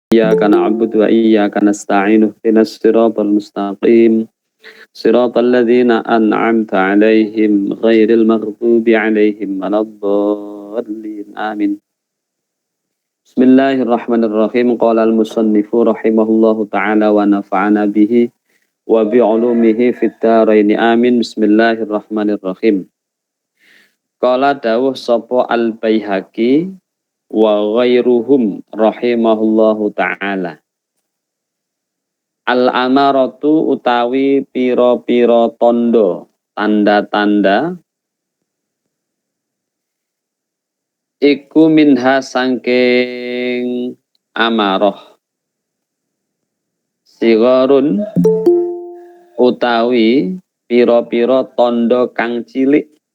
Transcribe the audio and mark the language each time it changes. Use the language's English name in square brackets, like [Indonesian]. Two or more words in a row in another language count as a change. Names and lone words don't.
[Arabic] إياك نعبد وإياك نستعين اهدنا الصراط المستقيم صراط الذين أنعمت عليهم غير المغضوب عليهم ولا الضالين آمين. بسم الله الرحمن الرحيم. قال المصنف رحمه الله تعالى ونفعنا به وبعلومه في الدارين آمين. بسم الله الرحمن الرحيم. قال [Javanese] dawuh sapa [Arabic] البيهقي وغيرهم رحمهم الله تعالى. [Javanese] Al-amaratu utawi pira-pira tondo, tanda-tanda iku minha sangking amaroh. Sigorun utawi pira-pira tondo kang cilik.